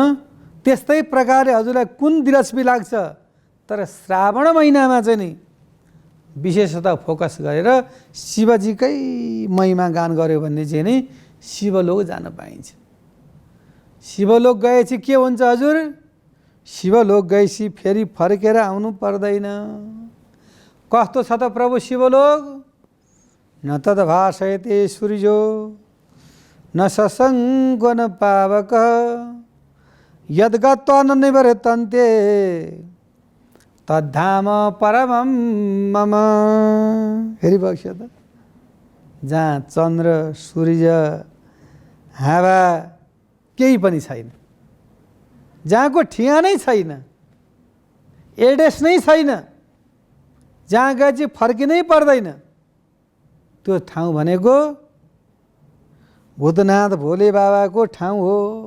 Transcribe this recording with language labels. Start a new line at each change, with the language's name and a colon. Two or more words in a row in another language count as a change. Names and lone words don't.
Nepali: त्यस्तै प्रकारले हजुरलाई कुन दिलचस्पी लाग्छ। तर श्रावण महिनामा चाहिँ नि विशेषतः फोकस गरेर शिवजीकै महिमा गान गर्यो भने चाहिँ नि शिवलोक जान पाइन्छ। शिवलोक गएपछि के हुन्छ हजुर? शिवलोक गएपछि फेरि फर्केर आउनु पर्दैन। कस्तो छ त प्रभु शिवलोक?
Sanskrit: न तद भाषयते सूर्यो न ससङ्ग न पावक यद्गत्वा न निवर्तन्ते तद्धाम परमं मम।
Nepali: फेरि बग्छ त जहाँ चन्द्र सूर्य हावा केही पनि छैन, जहाँको ठिगानै छैन, एड्रेस नै छैन, जहाँ गए चाहिँ फर्किनै पर्दैन, त्यो ठाउँ भनेको भूतनाथ भोले बाबाको ठाउँ हो।